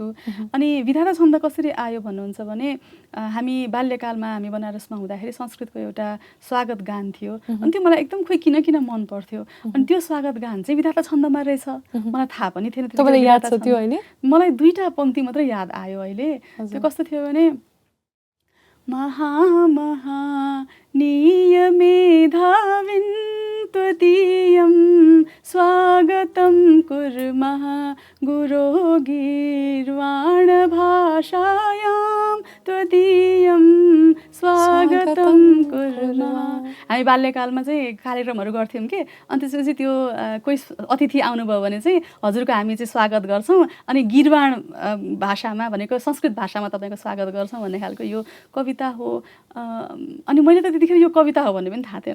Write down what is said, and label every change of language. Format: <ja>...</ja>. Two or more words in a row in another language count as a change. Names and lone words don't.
<ne>अनि विधाता छन्द कसरी आयो भन्नुहुन्छ भने हामी बाल्यकालमा हामी बनारसमा हुँदाखेरि संस्कृतको एउटा स्वागत गान थियो। अनि त्यो मलाई एकदम खोइ किन मन पर्थ्यो। अनि त्यो स्वागत गान चाहिँ विधाता छन्दमा रहेछ। मलाई थाहा पनि थिएन। तपाईँलाई याद छ त्यो अहिले? मलाई 2टा पङ्क्ति मात्रै याद आयो अहिले। त्यो कस्तो थियो भने</ne> <sa>महामहानीयमेधाविन् त्वदीयं स्वागतं कुर्मः गुरो गीर्वाणभाषायां त्वदीयं स्वागतं कुर्मः।</sa> <ne>हामी बाल्यकालमा चाहिँ कार्यक्रमहरू गर्थ्यौँ कि अनि त्यसपछि त्यो कोही अतिथि आउनुभयो भने चाहिँ हजुरको हामी चाहिँ स्वागत गर्छौँ अनि गिरवाण भाषामा भनेको संस्कृत भाषामा तपाईँको स्वागत गर्छौँ भन्ने खालको यो कविता हो। अनि मैले त त्यतिखेर यो कविता हो भन्ने पनि थाहा थिएन।</ne>